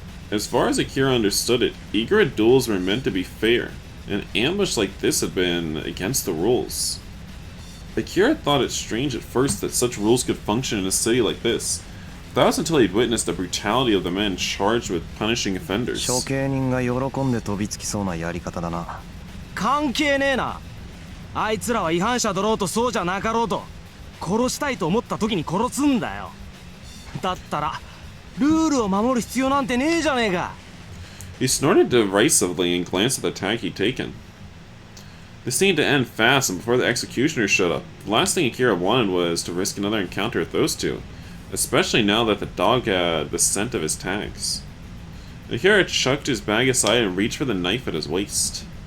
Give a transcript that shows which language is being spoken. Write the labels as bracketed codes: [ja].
[en] As far as Akira understood it, Igura duels were meant to be fair. An ambush like this had been against the rules. Akira thought it strange at first that such rules could function in a city like this. That was until he'd witnessed the brutality of the men charged with punishing offenders. [ja] 処刑人が喜んで飛びつきそうなやり方だな。関係ねえな。あいつらは違反者だろうとそうじゃなかろうと殺したいと思った時に殺すんだよ。だったらルールを守る必要なんてねえじゃねえか。 [en] He snorted derisively and glanced at the tag he'd taken. This seemed to end fast, and before the executioner showed up, the last thing Akira wanted was to risk another encounter with those two, especially now that the dog had the scent of his tags. Akira chucked his bag aside and reached for the knife at his waist.